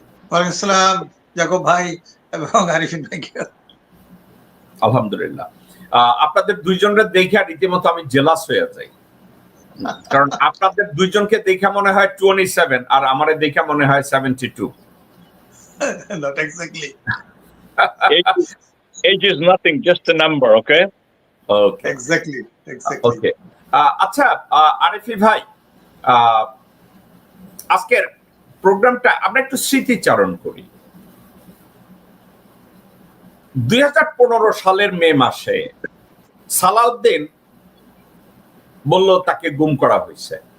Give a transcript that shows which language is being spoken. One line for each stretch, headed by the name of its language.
Bangla: ওয়ালাইকুম আসসালাম জাকব ভাই এবং আরিফিন ভাই। আলহামদুলিল্লাহ, আপনাদের দুইজনের দেখে রীতিমতো আমি জেলাস হয়ে যাই, কারণ আপনাদের দুইজনকে দেখে মনে হয় 27 আর আমারে দেখে মনে হয় 72।
English: Not exactly. Age is nothing, just a number, okay? Okay. Exactly. Okay.
Bangla: আচ্ছা আরিফি ভাই, আজকের প্রোগ্রামটা আমরা একটু স্মৃতিচারণ করি। 2015 সালের মে মাসে সালাউদ্দিন বলল তাকে গুম করা হয়েছে।